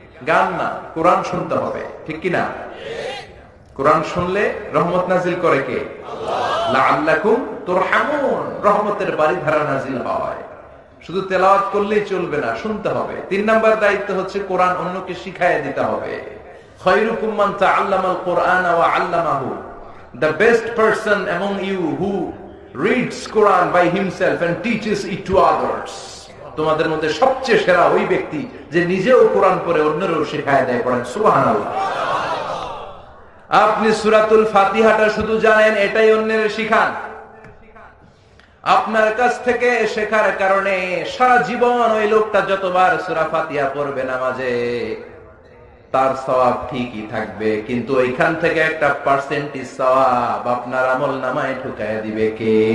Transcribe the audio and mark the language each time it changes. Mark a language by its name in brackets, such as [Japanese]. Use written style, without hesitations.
[Bangla] গান না, কোরআন শুনতে হবে। ঠিক কিনা? কোরআন শুনলে রহমত নাজিল করে কে? [Arabic] লাআল্লাকুম তুরহামুন, [Bangla] রহমতের বাড়িধারা নাজিল হয়। শুধু তেলাওয়াত করলেই চলবে না, শুনতে হবে। 3 নম্বর দায়িত্ব হচ্ছে কোরআন অন্যকে শিখাইয়ে দিতে হবে। [Arabic] খায়রুকুম মান তাআল্লামাল কুরআনা ওয়া আল্লামাহু, [English] the best person among you who reads Quran by himself and teaches it to others. [Bangla] তোমাদের মধ্যে সবচেয়ে সেরা ওই ব্যক্তি যে নিজেও কোরআন পড়ে অন্যেরও শেখায় দেয়। পড়েন সুবহানাল্লাহ। আপনি সূরাতুল ফাতিহাটা শুধু জানেন, এটাই অন্যের শিখান। আপনার কাছ থেকে শেখার কারণে সারা জীবন ওই লোকটা যতবার সূরা ফাতিহা পড়বে নামাজে, তার সওয়াব ঠিকই থাকবে, কিন্তু ওইখান থেকে একটা পার্সেন্টেজ সওয়াব আপনার আমলনামায় ঢুকায়া দিবে কে?